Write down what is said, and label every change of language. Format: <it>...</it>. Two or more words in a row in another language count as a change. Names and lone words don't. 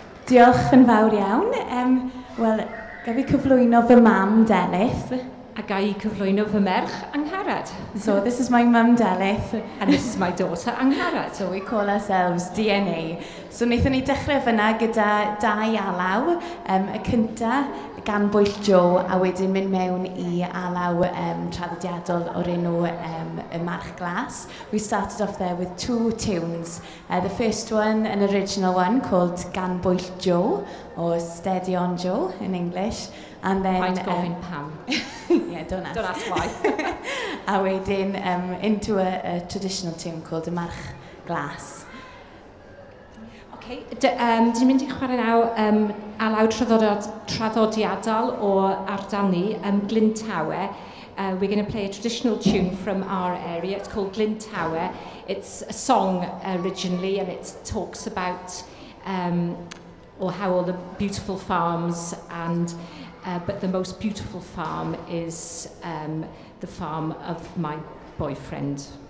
<cy>Diolch yn fawr iawn. Wel, ga fi cyflwyno fy mam Delyth. A ga I cyflwyno fy merch Angharad.</cy> <en>So this is my mum Delyth. And this is my daughter Angharad. So we call ourselves DNA.</en> <cy>So wnaethon ni dechrau fyna gyda dau alaw. Y cynta gan Bwyll Joe a wedyn mynd mewn I alaw traddodiadol o'r enw y March Glas.</cy> <en>We started off there with 2 tunes. The first one, an original one called Gan Bwyll Joe, or Steady on Joe in English. And then...</en> <cy>I'd gofyn pam.</cy> <en>Yeah, don't ask. Don't ask why.</en> <cy>A wedyn</cy> <en>into a traditional tune called the March Glas.</en> <cy>Okay, dwi'n mynd I chwarae naw alaw traddodiadol o ardal ni, Glyn Tower.</cy> <en>We're going to play a traditional tune from our area. It's called Glyn Tower. It's a song originally, and it talks about or how all the beautiful farms and but the most beautiful farm is the farm of my boyfriend.</en>